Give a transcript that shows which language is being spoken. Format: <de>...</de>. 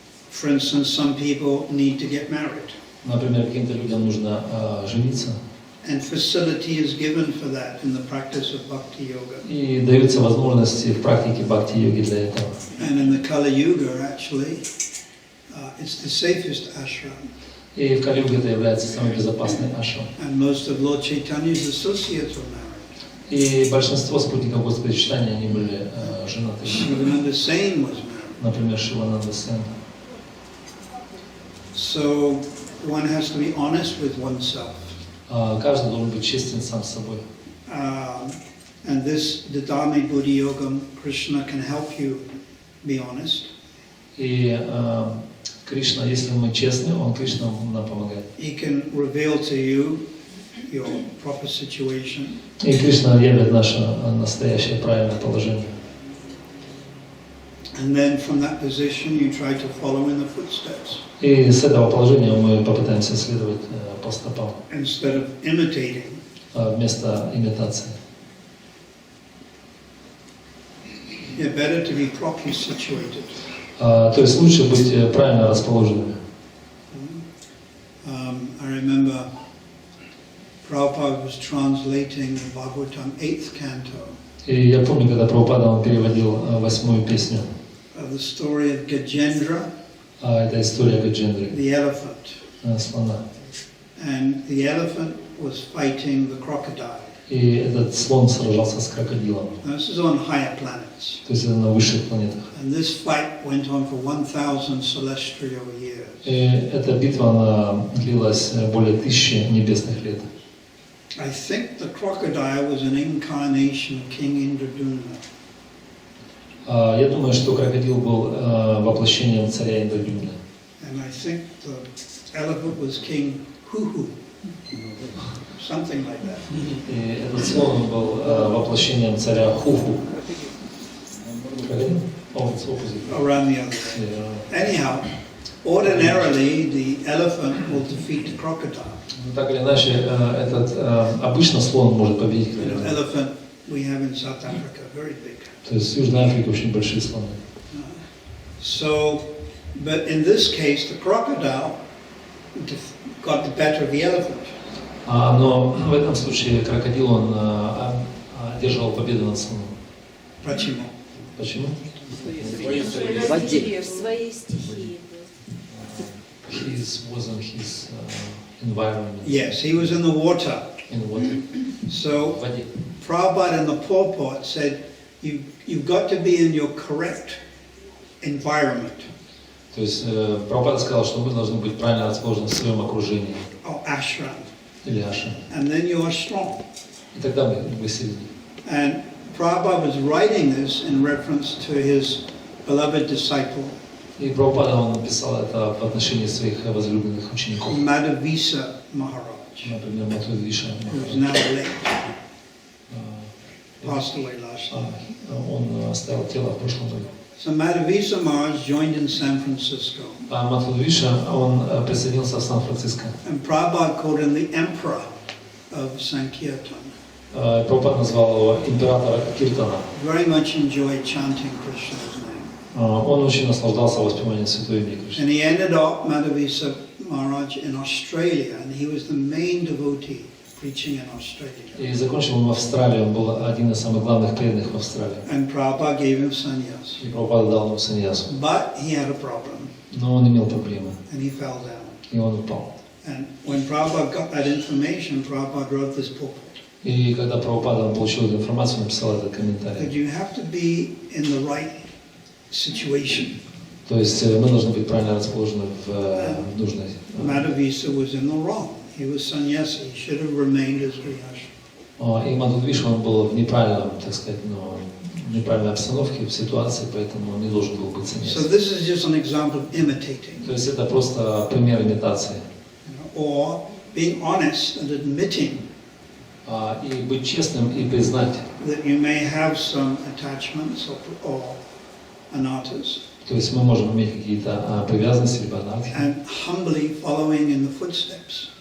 <en>For instance, some people need to get married.</en> <ru>Например, каким-то людям нужно жениться.</ru> <en>And facility is given for that in the practice of bhakti yoga.</en> <ru>И даются возможности в практике бхакти-йоги для этого.</ru> <en>And in the Kali Yuga, actually, it's the safest ashram.</en> <ru>И в Кали-юге это является самый безопасный ашрам.</ru> <en>And most of Lord Chaitanya's associates were married.</en> <ru>И большинство спутников Господа Читания, они были женаты.</ru> <en>Shivananda Sen was married.</en> <ru>Например, Шивананда Сен.</ru> <en>So one has to be honest with oneself.</en> <ru>Каждый должен быть честен сам с собой.</ru> <en>And this Didami Buddhi Yogam, Krishna can help you be honest.</en> <ru>И Кришна, если мы честны, он Кришна нам помогает.</ru> <en>He can reveal to you your proper situation.</en> <ru>И Кришна являет наше настоящее правильное положение.</ru> <en>And then from that position you try to follow in the footsteps.</en> <ru>И с этого положения мы попытаемся следовать по стопам.</ru> <en>Instead of imitating.</en> <ru>Вместо имитации.</ru> <en>Yeah, better to be properly situated.</en> <ru>То есть лучше быть правильно расположенными.</ru> <en>I remember Prabhupada was translating the Bhagavatam 8th canto.</en> <ru>И я помню, когда Прабхупада он переводил 8-ю песню.</ru> <en>The story of Gajendra.</en> <ru>Это история Гаджендры.</ru> <en>The elephant.</en> <ru>Слона.</ru> <en>And the elephant was fighting the crocodile.</en> <ru>И этот слон сражался с крокодилом.</ru> <en>Now, this is on higher planets.</en> <ru>То есть это на высших планетах.</ru> <en>And this fight went on for 1,000 celestial years.</en> <ru>И эта битва она длилась более 1000 небесных лет.</ru> <en>I think the crocodile was an incarnation of King Indradumna.</en> <ru>Я думаю, что крокодил был воплощением царя Индрадюмна.</ru> <en>And I think the elephant was King Huhu. Something like that.</en> <ru>И этот слон был воплощением царя Хуху.</ru> <en>Крокодил? Oh, it's opposite. Around the other way. Anyhow, ordinarily the elephant will defeat the crocodile.</en> <ru>Так или иначе, обычно слон может победить крокодила.</ru> <en>Elephant we have in South Africa, very big.</en> <ru>То есть в Южной Африке очень большие слоны.</ru> <en>So, but in this case, the crocodile got the better of the elephant.</en> <ru>Но в этом случае крокодил он одерживал победу над слоном. Почему? Почему? В своей стихии.</ru> <en>He was in his environment. Yes, he was in the water. In water. So, Prabhupada in the purport said, you've got to be in your correct environment.</en> <ru>То есть Прабхупада сказал, что мы должны быть правильно расположены в своем окружении.</ru> <en>Or ashram.</en> <ru>Или ашрам.</ru> <en>And then you are strong.</en> <ru>И тогда мы сильны.</ru> <en>And Prabhupada was writing this in reference to his beloved disciple.</en> <ru>И Прабхупада он написал это в отношении своих возлюбленных учеников.</ru> <en>Madhavisa Maharaj.</en> <ru>Например, Мадхавиша.</ru> <en>Who's now late. Passed away last year.</en> <ru>Он оставил тело в прошлом году.</ru> <en>So Madhavisa Maharaj joined in San Francisco.</en> <ru>А Мадхавиша он присоединился в Сан-Франциско.</ru> <en>And Prabhupada called him the emperor of Sankirtan.</en> <ru>Прабхупада назвал его императора Киртана.</ru> <en>Very much enjoyed chanting Krishna's name.</en> <ru>Он очень наслаждался воспеванием святой имени Кришны.</ru> <en>And he ended up Madhavisa Maharaj in Australia, and he was the main devotee preaching in Australia.</en> <ru>И закончил он в Австралии, он был один из самых главных преданных в Австралии.</ru> <en>And Prabhupada gave him sannyas.</en> <ru>И Прабхупада дал ему саньясу.</ru> <en>But he had a problem.</en> <ru>Но он имел проблемы.</ru> <en>And he fell down.</en> <ru>И он упал.</ru> <en>And when Prabhupada got that information, Prabhupada wrote this purport.</en> <ru>И когда Прабхупада он получил эту информацию, он написал этот комментарий.</ru> <en>That you have to be in the right situation.</en> <ru>То есть мы должны быть правильно расположены в нужной.</ru> <en>Madhavisa was in the wrong. He was sannyasi. He should have remained as Grihastha.</en> <ru>И Мадхавиша он был в неправильном, так сказать, в неправильной обстановке, в ситуации, поэтому он не должен был быть саньяси.</ru> <en>So this is just an example of imitating.</en> <ru>То есть это просто пример имитации.</ru> <en>Or being honest and admitting.</en> <ru>И быть честным и признать.</ru> <en>That you may have some attachments or anarthas.</en> <ru>То есть мы можем иметь какие-то привязанности либо анархии.</ru> <en>And humbly following in the footsteps.</en>